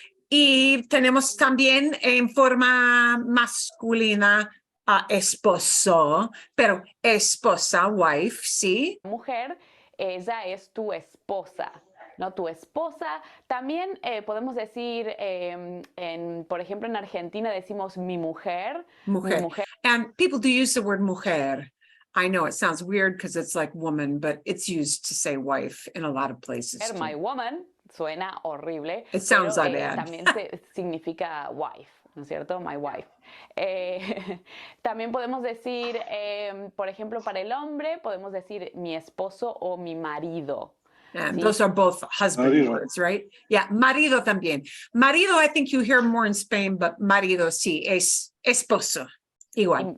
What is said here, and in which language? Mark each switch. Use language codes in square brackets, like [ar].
[es] Y tenemos también en forma masculina a esposo, pero esposa, wife, sí. Mujer, ella es tu esposa. ¿No? Tu esposa. También podemos decir, por ejemplo, en Argentina decimos mi mujer. Mujer. Mi mujer. [en] And people do use the word mujer. I know it sounds weird because it's like woman, but it's used to say wife in a lot of places. My woman [es] suena horrible. [en] It sounds [es] pero, [en] bad. [es] También significa wife, ¿no es cierto? [en] My wife. [es] También podemos decir, por ejemplo, para el hombre, podemos decir mi esposo o mi marido. [en] And [es] Sí. [en] those are both husband [es] Marido. [en] words, right? Yeah, [es] marido también. [en] Marido, I think you hear more in Spain, but [es] marido sí, es esposo. Igual.